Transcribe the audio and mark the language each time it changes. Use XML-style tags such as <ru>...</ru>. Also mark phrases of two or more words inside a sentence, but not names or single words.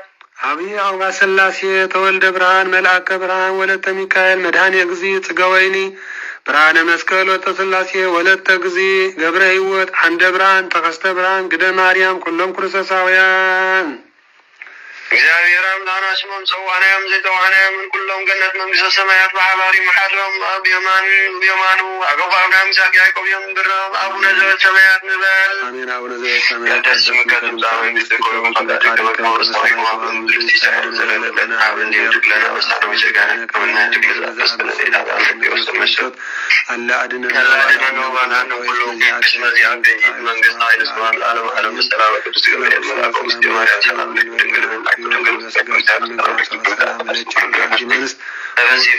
<ti>አብይ አውባ ሥላሴ ተወልደ ብርሃን መልአከ ብርሃን ወለተ ሚካኤል መድኃኔ እግዚእ ጽገ ወይኒ ብርሃነ መስቀል ወለተ ሥላሴ ወለተ እግዚእ ገብረ ሕይወት አንደ ብርሃን ተከስተ ብርሃን ግደ ማርያም ኩሎም ክርስቶሳውያን እግዚአብሔር አምላክና ስሞም ጽዋዕናዮም ዘይተዋዕናዮም ምን ኩሎም ገነት መንግስተ ሰማያት በሓባሪ መሓድሮም ኣብ የማኑ ኣገባ አብርሃም ይስሐቅ ያዕቆብ እዮም ብሮም</ti> <gez>አቡነ ዘበሰማያት</gez> <ti>ንበል</ti> <gez>አሜን። አቡነ ዘበሰማያት ቀደስ ስምከ ትምጻእ መንግሥትከ ወይኩን ፈቃድከ በከመ በሰማይ ከማሁ በምድር ሲሳየነ ዘለለዕለትነ ሀበነ ኅድግ ለነ አበሳነ ወጌጋየነ ከመ ንኅድግ ለዘአበስነ ኢታብአነ ውስተ መሰት አላ አድኅነነ ወባልሐነ ኩሉ እስመ ዚአከ መንግሥት ኃይል ስብሐት ለዓለመ ዓለም በሰላም ቅዱስ ገብርኤል መልአከ ውስተ ማርያም ሰላም ለኪ ድንግል በዚህ</gez>